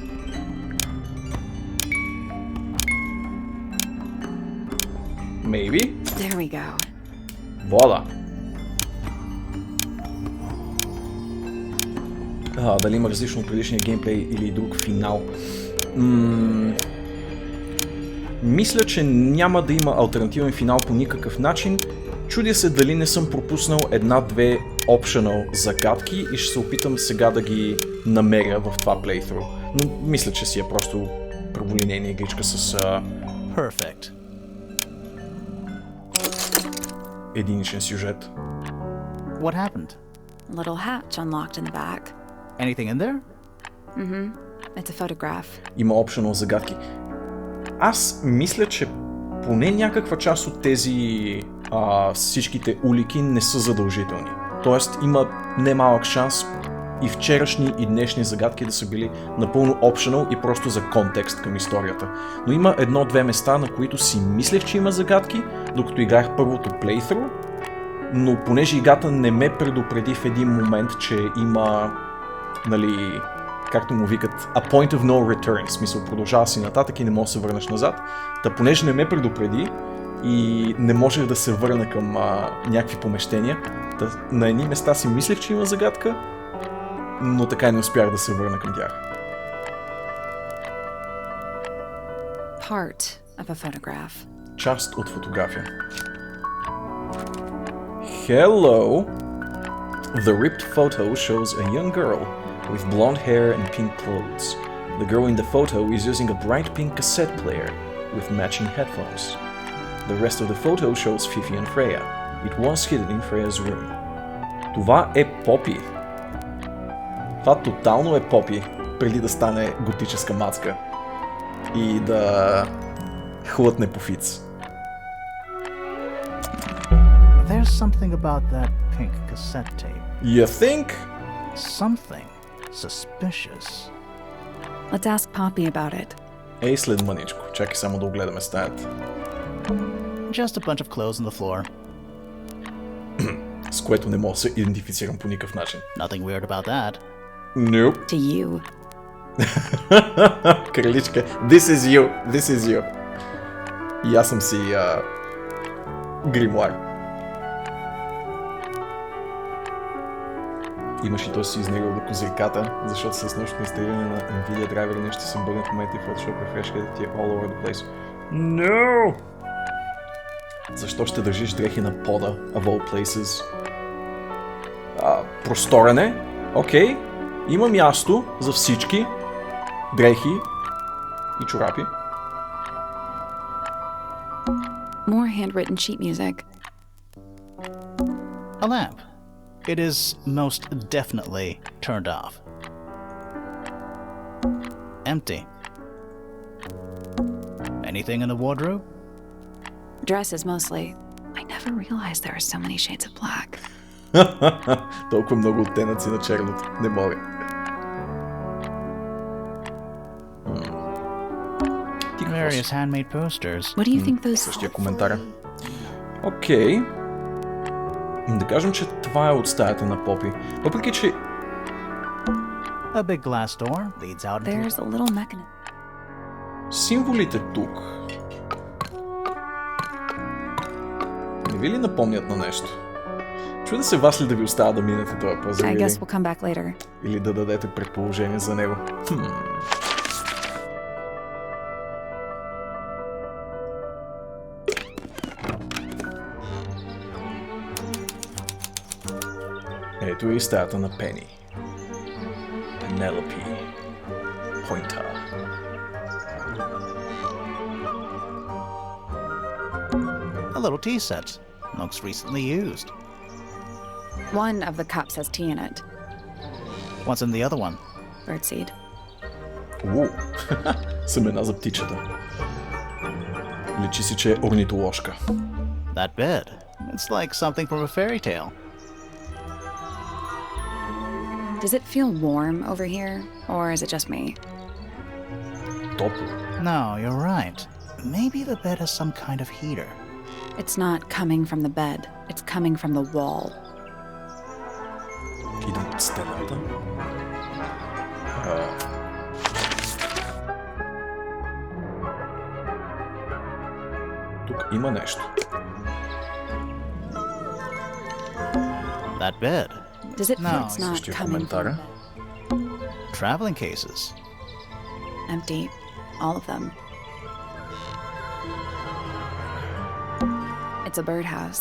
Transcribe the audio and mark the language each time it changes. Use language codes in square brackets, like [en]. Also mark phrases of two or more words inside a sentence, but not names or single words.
[en] Maybe? There we go. [bg] Вода. Дали има различно от предишния геймплей или друг финал? Мисля, че няма да има алтернативен финал по никакъв начин. Чудя се дали не съм пропуснал една-две optional загадки и ще се опитам сега да ги намеря в това playthrough. Но мисля, че си е просто праволинейна игричка с [en] Perfect. [bg] единичен сюжет. [en] What happened? A little hatch unlocked in the back. Anything in there? It's a photograph. [bg] Има optional загадки. Аз мисля, че поне някаква част от тези всичките улики не са задължителни. Тоест има немалък шанс и вчерашни и днешни загадки да са били напълно optional и просто за контекст към историята. Но има едно-две места, на които си мислех, че има загадки, докато играх първото playthrough, но понеже играта не ме предупреди в един момент, че има, нали, както му викат, [en] a point of no return, [bg] в смисъл продължава си нататък и не можеш да се върнеш назад. Та понеже не ме предупреди и не можех да се върна към някакви помещения, на едни места си мислех, че има загадка, но така и не успях да се върна към тях. [en] Part of a photograph. [bg] Част от фотография. [en] Hello! The ripped photo shows a young girl with blonde hair and pink clothes. The girl in the photo is using a bright pink cassette player with matching headphones. The rest of the photo shows Fifi and Freya. It was hidden in Freya's room. [bg] Това е Попи. Това тотално е Попи, преди да стане готическа мацка и да хлътне по фиц. [en] There's something about that pink cassette tape. You think? Something suspicious. Let's ask Poppy about it. [bg] Ей, след мъничко. Чакай само да огледаме стаята. [en] Just a bunch of clothes on the floor. [bg] С което не мога да се идентифицирам по никакъв начин. [en] Nothing weird about that. Nope. To you. Краличка. This is you. This is you. [bg] И аз съм си гримуар. Имаш и той си изнервил до козирката, защото с нощно инсталиране на Nvidia драйвери нещо се бъдне в момента и Photoshop refresh ти е [en] all over the place. No! [bg] Защо ще държиш дрехи на пода, [en] of all places? [bg] Просторене? Окей. Има място за всички дрехи и чорапи. [en] More handwritten sheet music. A lamp. It is most definitely turned off. Empty. Anything in the wardrobe? Dresses mostly. I never realized there are so many shades of black. [bg] Толкова много оттенъци на черното. Не мога. [en] Various handmade posters. What do you think those... [bg] Същия коментар. Окей. Да кажем, че това е от стаята на Попи. Въпреки, че... A big glass door leads out into... There's a little mechanism. Символите тук... Не ви ли напомнят на нещо? Чуда се вас ли да ви остава да минете това пазар [en] I guess we'll come back later. [bg] или да дадете предположение за него. Ето и стаята на Пени. Пенелопи. [en] Pointer. A little tea set. Looks recently used. One of the cups has tea in it. What's in the other one? Birdseed. [bg] Семена за птичета. Личи си, че е орнитоложка. [en] That bed. It's like something from a fairy tale. Does it feel warm over here, or is it just me? [bg] Топло. [en] No, you're right. Maybe the bed has some kind of heater. It's not coming from the bed. It's coming from the wall. [bg] Идва от стената. Тук има нещо. [en] That bed. Does it feel No, it's not [bg] същия [en] coming from [bg] коментара. [en] the bed? Traveling cases. Empty. All of them. It's a birdhouse.